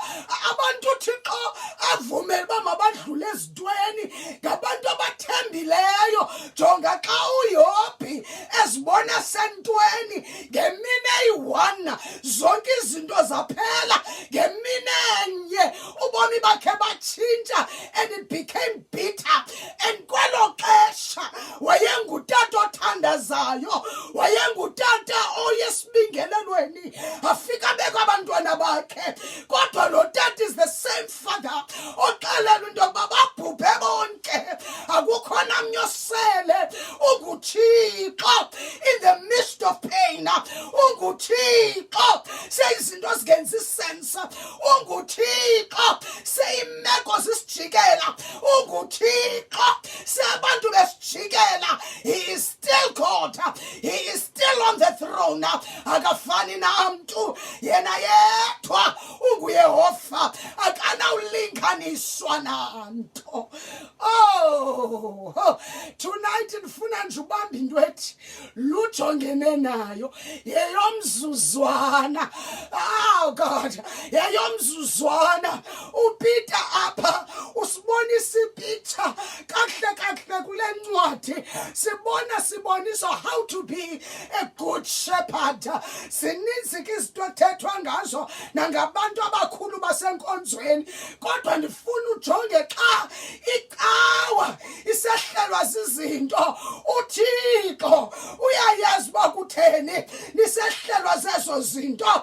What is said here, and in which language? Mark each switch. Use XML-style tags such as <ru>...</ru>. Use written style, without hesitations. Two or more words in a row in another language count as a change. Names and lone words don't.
<xh>Abantu uThixo avumele uba mabadlule ezintweni ngabantu abathembileyo. Jonga xa uYobhi ezibona sentweni ngemini eyi-1 zonke izinto zaphela, ngemini enye ubomi bakhe batshintsha</xh> <en>and it became bitter.</en> <xh>And kwelo xesha wayengutata othandazayo, wayengutata oyesibingelelweni, afika abeka abantwana bakhe, kodwa lo tata</xh> <en>is the same father</en> <xh>oxelela into yokuba babhubhe bonke akukho namnye osele.</xh> <en>UnguThixo in the midst of pain,</en> <xh>UnguThixo seyizinto zingenzi isense, UnguThixo seyimeko zisijikela, UnguThixo seyabantu besijikela.</xh> <en>He is still God, he is still on the throne.</en> <xh>Akafani namntu, yena yedwa unguYehova, akanawulinganiswa nanto. Tonight ndifuna nje ubamba into ethi lujongene nayo yeyomzuzwana.</xh> <en>Oh God, yeyomzuzwana.</en> <xh>uPeter apha usibonisa ipicture kahle kule ncwadi.</xh> <en>Sibonisa how to be a good shepherd.</en> <xh>Zininzi ke izinto ekuthethwa ngazo nangabantu abakhulu basenkonzweni, kodwa ndifuna ujonge xa icawa isehlelwa zizinto. uThixo uyayazi uba kutheni nisehlelwa zezo zinto.</xh>